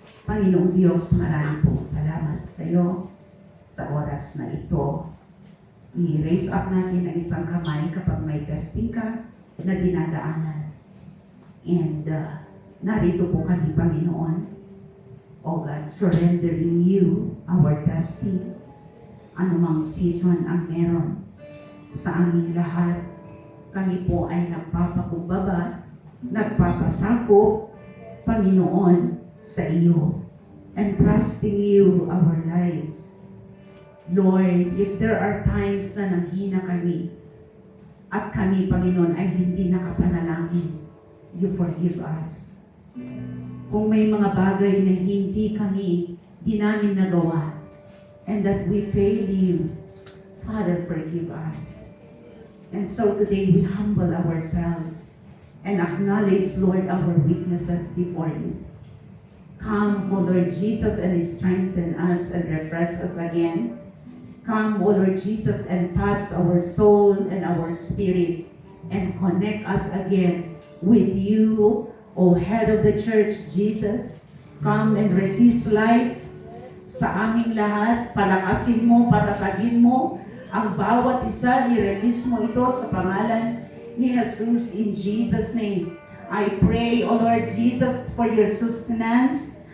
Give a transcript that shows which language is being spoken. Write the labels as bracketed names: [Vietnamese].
[Filipino] Panginoong Diyos, maraming pong salamat sa iyo sa oras na ito. I-raise up natin ang isang kamay kapag may testing ka na dinadaanan. And narito po kami, Panginoon. [English] O God, surrendering you our testing. [Filipino] Anumang season ang meron sa aming lahat. Kami po ay nagpapakumbaba, nagpapasakop, Panginoon, sa iyo. [English] And trusting you our lives. [Filipino] Lord, [English] if there are times [Filipino] na nanghina kami, at kami, Panginoon, ay hindi nakapanalangin, [English] you forgive us. [Filipino] Kung may mga bagay na hindi di namin nagawa, [English] and that we fail you, [Filipino] Father, [English] forgive us. And so today we humble ourselves and acknowledge, Lord, our weaknesses before you. Come, O Lord Jesus, and strengthen us and refresh us again. Come, O Lord Jesus, and touch our soul and our spirit and connect us again with you, O Head of the Church, Jesus. Come and release life [Filipino] sa aming lahat. Palakasin mo, patatagin mo ang bawat isa. I-release mo ito sa pangalan ni Jesus [English] in Jesus' name. I pray, O Lord Jesus, for your sustenance.